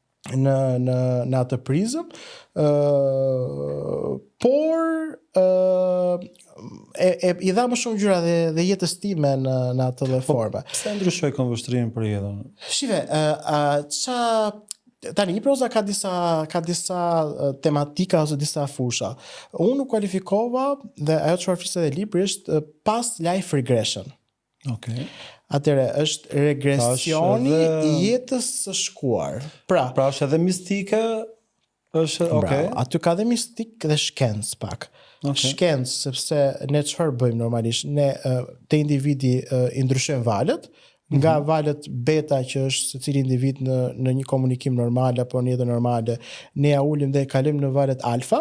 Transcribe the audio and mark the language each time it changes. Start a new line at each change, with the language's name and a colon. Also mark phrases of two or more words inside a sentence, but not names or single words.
Albanian: Në atë prizëm, por i dha më shumë gjëra dhe jetës time në atë lloj forme. Pse ndryshoi këndvështrimin për jetën? Shive, tani hipnoza ka disa tematika ose disa fusha. Unë u kualifikova dhe ajo çfarë flisë edhe libri është
English: past life regression.
Albanian: Okay. Atëre është regresioni i jetës së shkuar. Pra është edhe mistike, është okay. Aty ka dhe mistik dhe shkencë pak. Okay. Shkencë sepse ne çfarë bëjmë normalisht? Ne te individi i ndryshojmë valët, nga valët beta që është secili individ në një komunikim normal apo në jetë normale, ne ja ulim dhe kalim në valët alfa.